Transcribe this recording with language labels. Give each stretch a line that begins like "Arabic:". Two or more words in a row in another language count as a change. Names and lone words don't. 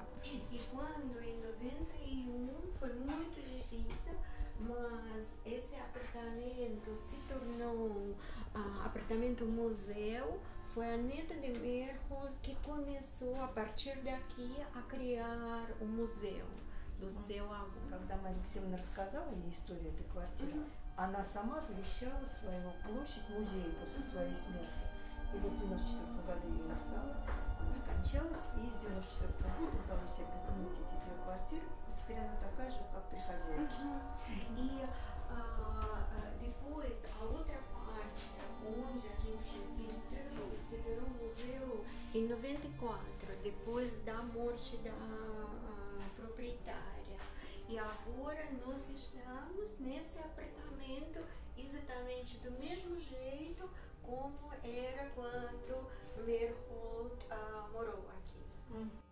Portuguese: E quando em 91 foi muito difícil, mas esse apartamento se tornou apartamento museu. Foi a neta de Meyerhold que começou a partir daqui a criar o museu do seu avô.
Russian: Когда Мария Алексеевна рассказала ей историю этой квартиры, она сама завещала свою площадь музею после своей смерти. И вот в 94 году ее не стало, она скончалась, и с 94 года удалось объединить эти две квартиры, и теперь она такая же, как при хозяйке.
Portuguese: E depois a outra parte, onde a gente entrou, se virou um museu em 94, depois da morte da proprietária. E agora nós estamos nesse apartamento exatamente do mesmo jeito como era quando Meyerhold morou aqui.